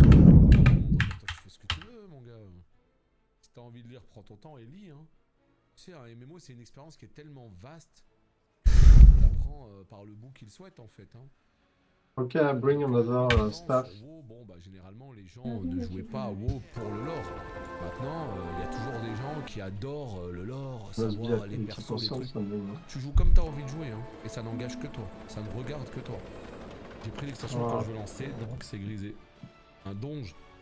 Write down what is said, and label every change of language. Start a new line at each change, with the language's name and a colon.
French: Toi, tu fais ce que tu veux, mon gars. Si t'as envie de lire, prends ton temps et lis, hein. Tu sais, un MMO, c'est une expérience qui est tellement vaste que chacun la prend par le bout qu'il souhaite, en fait, hein.
English: Ok, I bring another staff.
French: Sur WoW, bon, bah, généralement, les gens ne jouaient pas à WoW pour le lore. Maintenant, il y a toujours des gens qui adorent le lore, savoir les persos, les trucs. Tu joues comme t'as envie de jouer, hein, et ça n'engage que toi. Ça ne regarde que toi. J'ai pris l'extension quand je veux lancer, donc c'est grisé. Un donge.